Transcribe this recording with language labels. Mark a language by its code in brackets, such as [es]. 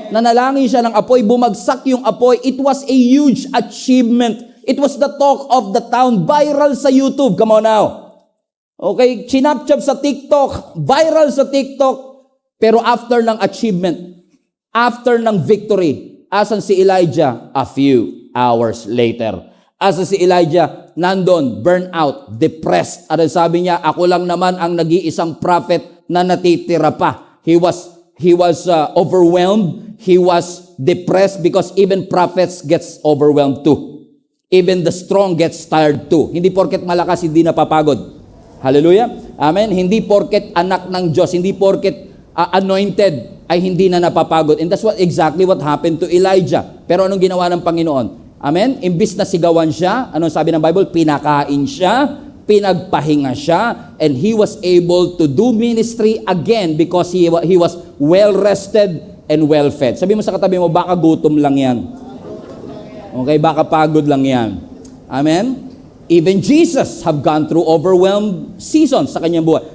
[tl] Nanalangin siya ng apoy, bumagsak yung apoy. [en] It was a huge achievement. It was the talk of the town, [tl] viral sa YouTube. [en] Come on now. [tl] Okay, chinapchap sa TikTok, viral sa TikTok. Pero after ng achievement, after ng victory, asan si Elijah? [en] A few hours later. [tl] Asan si Elijah? Nandun, burnout, depressed. At sabi niya, ako lang naman ang nag-iisang prophet na natitira pa. [en] He was overwhelmed. He was depressed because even prophets gets overwhelmed too. Even the strong gets tired too. [tl] Hindi porket malakas, hindi napapagod. Hallelujah. Amen. Hindi porket anak ng Diyos, hindi porket anointed, ay hindi na napapagod. [en] And that's exactly what happened to Elijah. [tl] Pero anong ginawa ng Panginoon? Amen? Imbis na sigawan siya, anong sabi ng Bible? Pinakain siya, pinagpahinga siya, [en] and he was able to do ministry again because he was well-rested and well-fed. [tl] Sabi mo sa katabi mo, baka gutom lang yan. Okay, baka pagod lang yan. Amen? [en] Even Jesus have gone through overwhelmed seasons [tl] sa kanyang buhay.